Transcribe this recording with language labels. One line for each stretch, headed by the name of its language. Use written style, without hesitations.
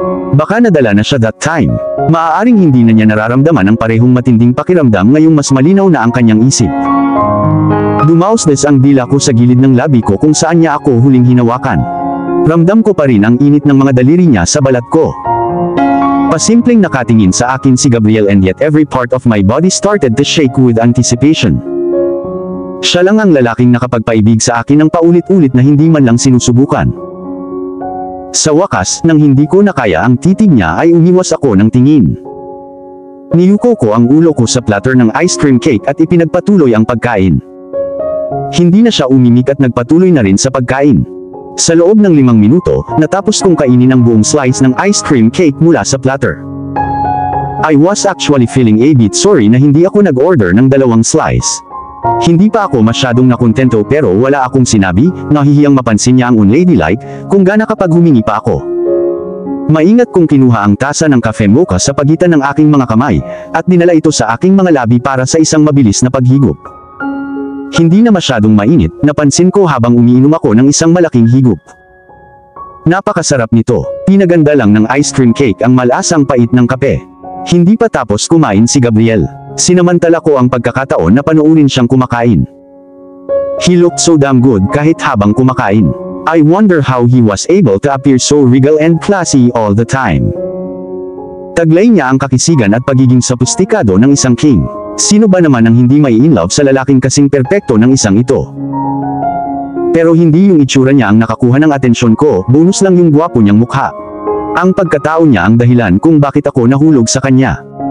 Filipino: Baka nadala na siya
English: that time.
Filipino: Maaaring hindi na niya nararamdaman ang parehong matinding pakiramdam ngayong mas malinaw na ang kanyang isip. Dumausdes ang dila ko sa gilid ng labi ko kung saan niya ako huling hinawakan. Ramdam ko pa rin ang init ng mga daliri niya sa balat ko. Pasimpleng nakatingin sa akin si Gabriel
English: and yet every part of my body started to shake with anticipation.
Filipino: Siya lang ang lalaking nakapagpaibig sa akin ng paulit-ulit na hindi man lang sinusubukan. Sa wakas, nang hindi ko nakaya ang titig niya ay umiwas ako ng tingin. Niyuko ko ang ulo ko sa platter ng ice cream cake at ipinagpatuloy ang pagkain. Hindi na siya umimik at nagpatuloy na rin sa pagkain. Sa loob ng 5 minuto, natapos kong kainin ang buong slice ng ice cream cake mula sa platter.
English: I was actually feeling a bit sorry
Filipino: na hindi ako nag-order ng 2 slice. Hindi pa ako masyadong nakontento pero wala akong sinabi, nahihiyang mapansin niya ang unladylike, kung gana kapag humingi pa ako. Maingat kong kinuha ang tasa ng cafe mocha sa pagitan ng aking mga kamay, at dinala ito sa aking mga labi para sa isang mabilis na paghigop. Hindi na masyadong mainit, napansin ko habang umiinom ako ng isang malaking higop. Napakasarap nito, pinaganda lang ng ice cream cake ang malasang pait ng kape. Hindi pa tapos kumain si Gabriel. Sinamantala ko ang pagkakataon na panoorin siyang kumakain.
English: He looked so damn good
Filipino: kahit habang kumakain.
English: I wonder how he was able to appear so regal and classy all the time.
Filipino: Taglay niya ang kakisigan at pagiging sophisticado ng isang king. Sino ba naman ang hindi mai-inlove sa lalaking kasing perpekto ng isang ito? Pero hindi yung itsura niya ang nakakuha ng atensyon ko, bonus lang yung gwapo niyang mukha. Ang pagkatao niya ang dahilan kung bakit ako nahulog sa kanya.